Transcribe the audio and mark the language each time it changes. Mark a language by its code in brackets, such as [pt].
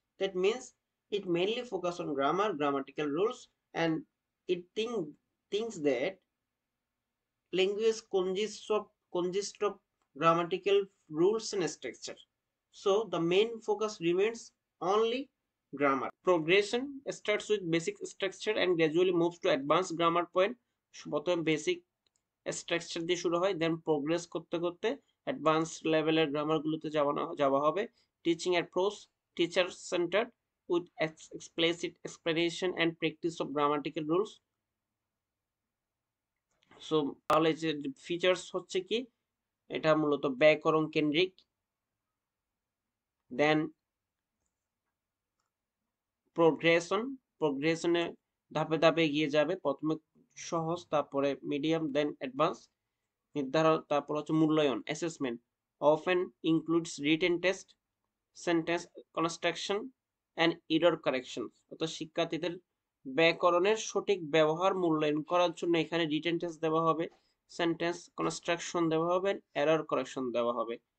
[en] That means it mainly focuses on grammar, grammatical rules, and it thinks that language consists of grammatical rules and structure. So the main focus remains only grammar. Progression starts with basic structure and gradually moves to advanced grammar point. [bn] প্রথমে basic structure দিয়ে শুরু হয়, দেন progress করতে করতে advance লেভেলের গ্রামারগুলোতে যাওয়া হবে। Teaching approach teacher centred with explicit explanation and practice of grammatical rules. So তাহলে যে ফিচার্স হচ্ছে কি, এটা মূলত ব্যাকরণ কেন্দ্রিক। দেন প্রোগ্রেশনে ধাপে ধাপে এগিয়ে যাবে, প্রথমে সহজ, তারপরে মিডিয়াম, দেন অ্যাডভান্স। নির্ধারণ, তারপর হচ্ছে মূল্যায়ন assessment [en] often includes written test, sentence construction and error correction। [bn] অর্থাৎ শিক্ষার্থীদের ব্যাকরণের সঠিক ব্যবহার মূল্যায়ন করার জন্য এখানে রিটেন টেস্ট দেওয়া হবে, সেন্টেন্স কনস্ট্রাকশন দেওয়া হবে, এরর কারেকশন দেওয়া হবে।